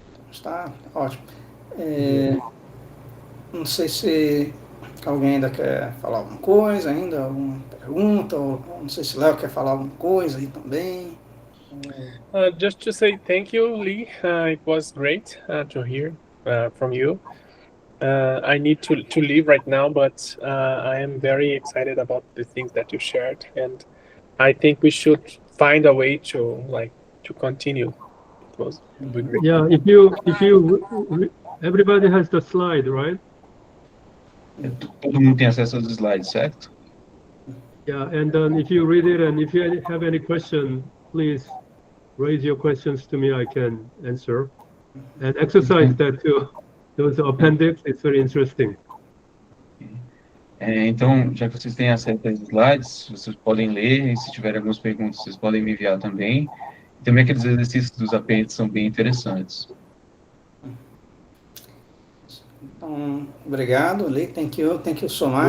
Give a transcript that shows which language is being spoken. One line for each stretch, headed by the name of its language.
Portuguese: Está ótimo. Não sei se alguém ainda quer falar alguma coisa, alguma pergunta, ou não sei se Léo quer falar alguma coisa aí também.
English: Just to say thank you, Lee. It was great to hear from you. I need to leave right now, but I am very excited about the things that you shared, and I think we should find a way to continue. It was great. Yeah, if you everybody has the slide, right?
Portuguese: Todo mundo tem acesso aos slides, certo?
English: Yeah, and then if you read it and if you have any question, please raise your questions to me. I can answer. And exercise that too. Those appendix, it's very interesting.
Portuguese: Então, já que vocês têm acesso aos slides, vocês podem ler, e se tiverem algumas perguntas, vocês podem me enviar também. Também aqueles exercícios dos apêndices são bem interessantes. Então, obrigado, Lee.
English: Thank you so much.